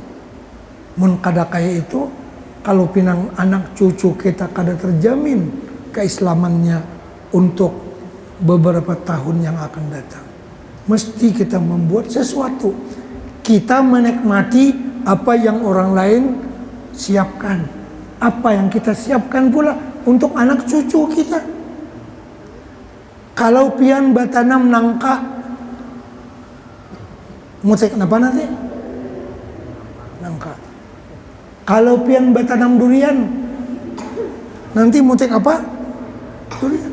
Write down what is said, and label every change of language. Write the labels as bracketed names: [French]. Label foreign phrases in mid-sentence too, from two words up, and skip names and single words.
[Indonesian] Mun kada kaya itu, kalau pinang anak cucu kita kada terjamin keislamannya untuk beberapa tahun yang akan datang. Mesti kita membuat sesuatu. Kita menikmati apa yang orang lain siapkan. Apa yang kita siapkan pula untuk anak cucu kita. [Banjar] Kalau pian batanam nangka, mutek napa nanti? Nangka. Kalau pian batanam durian, nanti mutek apa? Durian.